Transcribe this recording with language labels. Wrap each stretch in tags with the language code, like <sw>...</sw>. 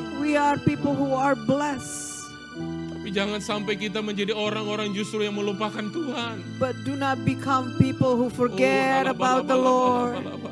<en>We are people who are blessed.</en> <id>Tapi jangan sampai kita menjadi orang-orang justru yang melupakan Tuhan.</id> <en>But do not become people who forget about the Lord.</en>